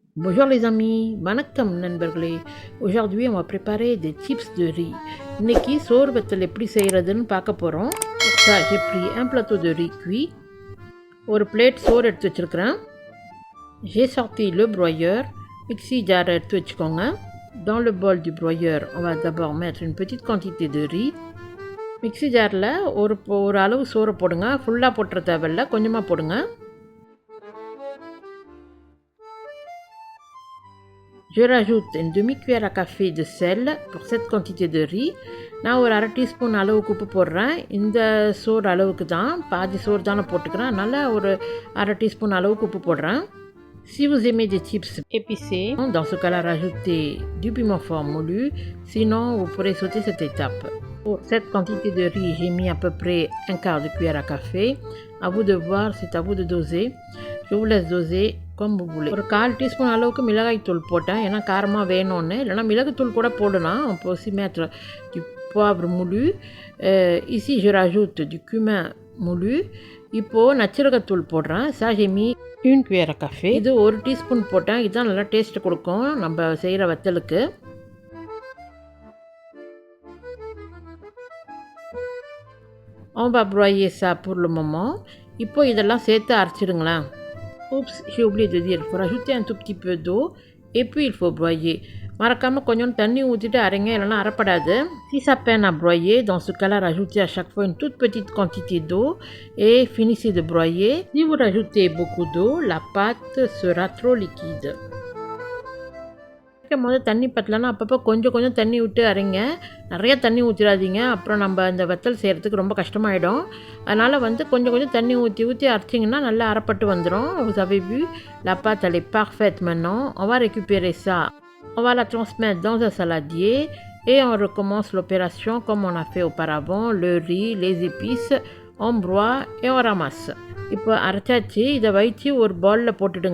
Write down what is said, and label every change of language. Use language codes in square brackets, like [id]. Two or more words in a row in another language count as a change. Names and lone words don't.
[fr] Bonjour les amis, [ta] வணக்கம் நண்பர்களே. [fr] Aujourd'hui on va préparer des chips de riz. [ta] இன்னைக்கு சோறு வத்தல் எப்படி செய்கிறதுன்னு பார்க்க போகிறோம். [fr] Pour ça j'ai pris un plateau de riz cuit. [ta] ஒரு பிளேட் சோறு எடுத்து வச்சுருக்கிறேன். [fr] J'ai sorti le broyeur. [ta] மிக்ஸி ஜாரை எடுத்து வச்சுக்கோங்க. Dans le bol du broyeur on va d'abord mettre une petite quantité de riz. மிக்ஸி ஜாரில் ஒரு அளவு சோறு போடுங்க. ஃபுல்லாக போட்டுற தேவையில்ல, கொஞ்சமாக போடுங்க. [fr] Je rajoute une demi-cuillère à café de sel pour cette quantité de riz. [ta] நான் ஒரு அரை டீஸ்பூன் அளவுக்கு உப்பு போடுறேன். இந்த சோறு அளவுக்கு தான், பாதி சோறு தானே போட்டுக்கிறேன், அதனால் ஒரு அரை டீஸ்பூன் அளவுக்கு உப்பு போடுறேன். [fr] Si vous aimez des chips épicés, dans ce cas-là, rajoutez du piment fort moulu. Sinon, vous pourrez sauter cette étape. Pour cette quantité de riz, j'ai mis à peu près un quart de cuillère à café. À vous de voir, c'est à vous de doser. Je vous laisse doser comme vous voulez. [ta] ஒரு 1/4 டீஸ்பூன் அளவுக்கு மிளகாய் தூள் போட்டேன், ஏன்னா காரமாக வேணும்னு. இல்லைனா மிளகுத்தூள் கூட போடலாம். [fr] On peut aussi mettre du poivre moulu. Ici, je rajoute du cumin moulu. [ta] இப்போது நச்சரகத்தூள் போடுறேன். [fr] Ça j'ai mis une cuillère à café. [ta] இது ஒரு டீஸ்பூன் போட்டேன். இதுதான் நல்லா டேஸ்ட் கொடுக்கும் நம்ம செய்கிற வத்தலுக்கு. [fr] On va broyer ça pour le moment. [ta] இப்போ இதெல்லாம் சேர்த்து அரைச்சிடுங்களேன். [fr] Oups, j'ai oublié de dire, il faut rajouter un tout petit peu d'eau et puis il faut broyer. [ta] மறக்காமல் கொஞ்சம் தண்ணி ஊற்றிட்டு அரைங்க, இல்லைனா அரைப்படாது. [fr] Si ça peine à broyer, dans ce cas-là, rajoutez à chaque fois une toute petite quantité d'eau et finissez de broyer. Si vous rajoutez beaucoup d'eau, la pâte sera trop liquide. [ta] போது தண்ணி பத்தலைன்னா அப்பப்போ கொஞ்சம் தண்ணி விட்டு அரைங்க. நிறைய தண்ணி ஊற்றிடாதீங்க, அப்புறம் நம்ம இந்த வத்தல் செய்கிறதுக்கு ரொம்ப கஷ்டமாயிடும். அதனால் கொஞ்சம் தண்ணி ஊற்றி அரைச்சிங்கன்னா நல்லா அரைப்பட்டு வந்துடும். [fr] Vous avez vu, la pâte elle est parfaite maintenant. On va récupérer ça. On va la transmettre dans un saladier et on recommence l'opération comme on a fait auparavant. Le riz, les épices, on broie et on ramasse. [ta] இப்போ அரைச்சாச்சு. இதை வைத்து ஒரு பவுலில் போட்டுடுங்க.